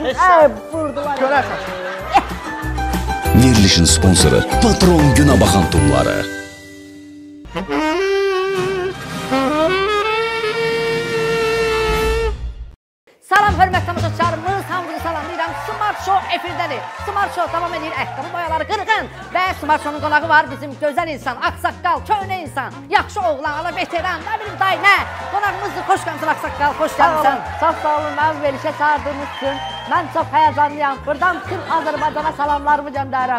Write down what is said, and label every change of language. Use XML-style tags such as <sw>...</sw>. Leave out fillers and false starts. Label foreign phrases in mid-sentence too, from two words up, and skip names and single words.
<az>Vurdular. Görərsən. Verilişin sponsoru Patron Günə Baxan Tumları. Salam hörmətli tamaşaçılarımız, hamınızı salamlayıram. Smart Show efirdədir. Smart Show davam edir, ayaqqabı boyaları qırğın. Və Smart Show'un qonağı var bizim gözəl insan, ağsaqqal, köhnə insan, yaxşı oğlan, ala veteran, nə bilim day nə. Qonağımızdır, xoş gəlmişsən ağsaqqal, xoş gəlmişsən. Çox sağ olun, mənim verilişə çağırdığınız üçün. Mən çox həyəcanlıyam. Buradan tüm Azərbaycana salamlarımı göndərirəm.</az>